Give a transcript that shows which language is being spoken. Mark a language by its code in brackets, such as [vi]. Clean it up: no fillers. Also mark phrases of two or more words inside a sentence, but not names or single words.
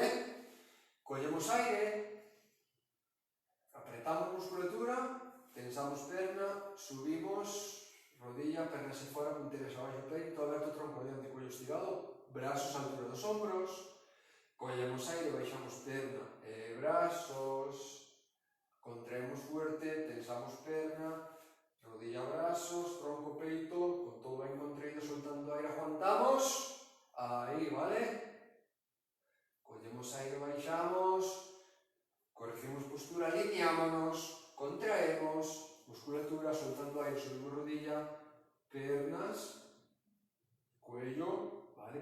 [gl] Collemos aire, apretamos musculatura, tensamos perna, subimos, rodilla, pernas e fora, punteras abaixo, peito, aberto, tronco adiante, cuello estirado, brazos á altura dos ombros, collemos aire, baixamos perna e brazos, contraemos fuerte, tensamos perna, rodilla, brazos, tronco, peito, [es] con todo bien contraído, [gl] soltando aire, aguantamos, ahí, ¿vale? [es] Cogemos aire, [gl] baixamos, corregimos postura, alineámonos, contraemos, musculatura, soltando aire, subimos rodilla, pernas, cuello, ¿vale?